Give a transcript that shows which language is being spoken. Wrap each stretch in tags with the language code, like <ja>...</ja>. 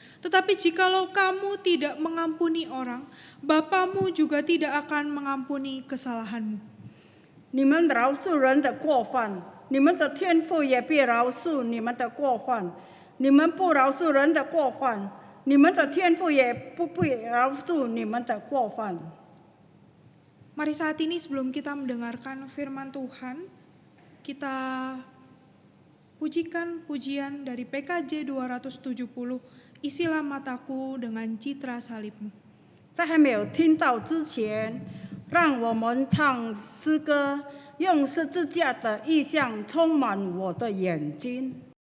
<id>Tetapi jikalau kamu tidak mengampuni orang, Bapamu juga tidak akan mengampuni kesalahanmu.</id> <zh>你们饶恕人的过犯，你们的天父也必饶恕你们的过犯。你们不饶恕人的过犯，你们的天父也不必饶恕你们的过犯。</zh> <id>Mari saat ini sebelum kita mendengarkan firman Tuhan, kita pujikan pujian dari PKJ 270, Isilah mataku dengan citra salib-Mu.</id> <zh>在还没有听到之前，让我们唱诗歌，用十字架的意象充满我的眼睛。</zh>